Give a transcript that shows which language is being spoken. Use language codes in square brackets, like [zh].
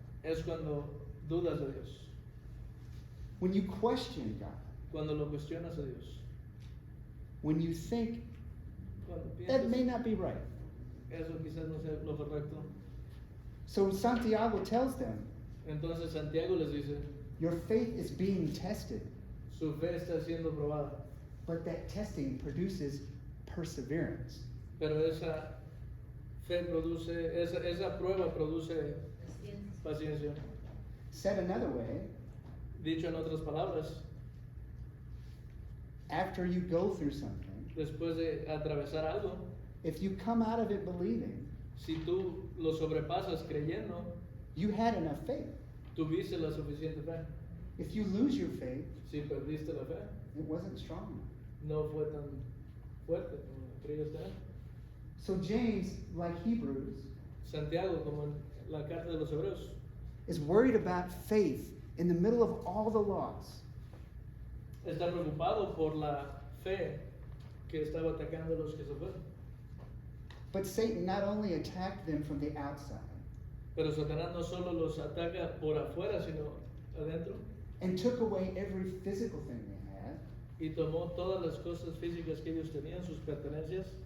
[es] es cuando dudas de Dios, [en] when you question God, [es] cuando lo cuestionas a Dios, [en] when you think [es] cuando [en] that may [es] piensas [en] not be right. [es] eso quizás no sea lo correcto. [en] So Santiago tells them, [es] Entonces Santiago les dice, [en] your faith is being tested, [es] su fe está siendo probada, [en] but that testing produces perseverance. [es] pero esa fe produce, esa prueba produce paciencia. [en] Said another way, [es] Dicho en otras palabras, [en] after you go through something, [es] después de atravesar algo, [en] if you come out of it believing, [es] si tú lo sobrepasas creyendo, [en] you had enough faith. [es] tuviste la suficiente fe. [en] If you lose your faith, [es] Si perdiste la fe, [en] it wasn't strong enough. [es] no fue tan fuerte como creías tener. [en] So James, like Hebrews, [es] Santiago, como en la carta de los Hebreos, [en] is worried about faith in the middle of all the loss. [es] está preocupado por la fe que estaba atacando a los que se fueron. [en] But Satan not only attacked them from the outside [es] Pero Satanás no solo los ataca por afuera, sino adentro, [en] and took away every physical thing they had, [es] y tomó todas las cosas físicas que ellos tenían, sus pertenencias,